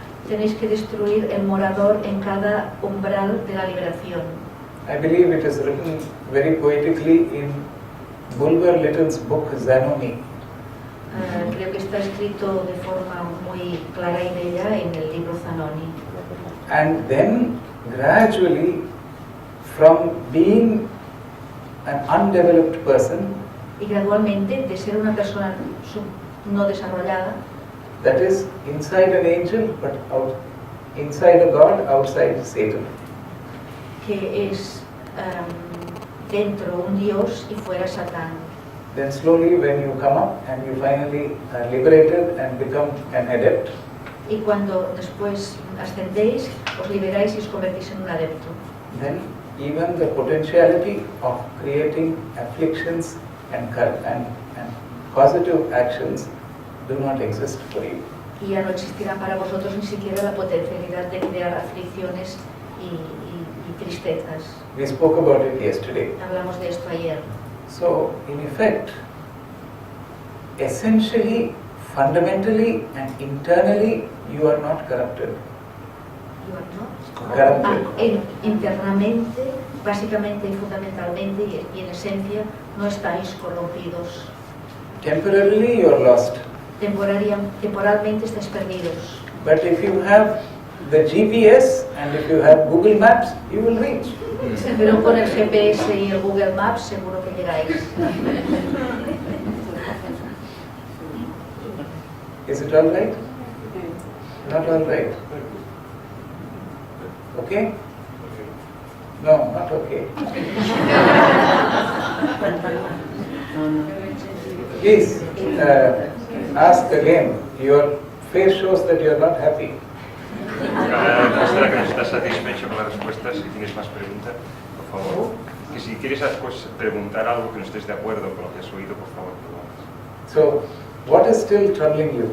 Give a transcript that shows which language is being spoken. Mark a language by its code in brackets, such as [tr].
[es] Tenéis que destruir el morador en cada umbral de la liberación. [en] I believe it is written very poetically in Bulwer Lytton's book Zanoni. [es] Creo que está escrito de forma muy clara y bella en el libro Zanoni. [en] And then gradually, from being an undeveloped person, [es] Y gradualmente, de ser una persona no desarrollada, [en] that is inside an angel but inside a God, outside Satan. [es] que es dentro un Dios y fuera Satán. [en] Then slowly when you come up and you finally are liberated and become an adept, [es] Y cuando después ascendéis, os liberáis y os convertís en un adepto. [en] then even the potentiality of creating afflictions and positive actions do not exist for you. [es] Y ya no existirá para vosotros ni siquiera la potencialidad de crear aflicciones y tristezas. [en] We spoke about it yesterday. [es] Hablamos de esto ayer. [en] So, in effect, essentially, fundamentally and internally, you are not corrupted. Corrupted. [es] Internamente, básicamente y fundamentalmente y en esencia, no estáis corrompidos. [en] Temporarily, you are lost. [es] Temporalmente estáis perdidos. [en] But if you have the GPS and if you have Google Maps, you will reach. [es] Pero con el GPS y el Google Maps seguro que llegáis. [en] Is it all right? Not all right. Okay? No, not okay. Please ask again. Your face shows that you are not happy. [es] Muestra que no estás satisfecho con las respuestas. Si tienes más preguntas, por favor. Que si quieres después preguntar algo que no estés de acuerdo con lo que has oído, por favor, preguntas. [en] So, what is still troubling you?